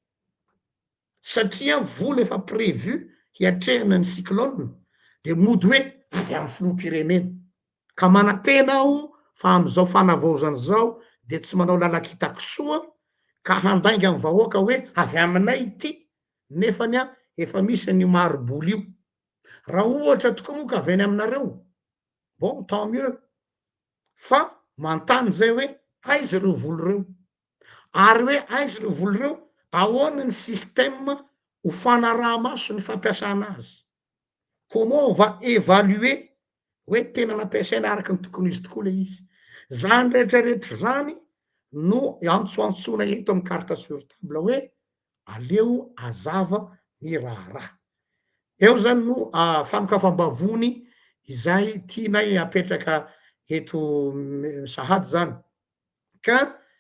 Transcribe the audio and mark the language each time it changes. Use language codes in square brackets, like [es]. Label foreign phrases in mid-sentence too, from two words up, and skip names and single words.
[mg] satria vola efa prévu hiatrehana ny cyclone de mody hoe avy amin'ny filoham-pirenena ka manantena aho fa am'izao fanavaozany zao de tsy manao lalakitako soa ka handainga amin'ny vahoaka hoe avy aminay ity nefany efa misy ny maroboly io raha ohatra tokoa moa ka avy any aminareo [fr] bon tant [mg] mieux fa mantany zay hoe aiza ireo voly reo ary hoe aiza ireo voly reo ahoana ny système ho fanaraha-maso ny fampiasana azy [fr] comment on va évaluer [mg] hoe tena nampiasaina araka ny tokony izy tokoa le izy zany rehetrarehetra zany no antsoantsona eto amin'ny [fr] carte sur table [mg] hoe aleo azava ny raharaha eo zany no fanokafam-bavony izay tianay apetraka eto Sahady zany ka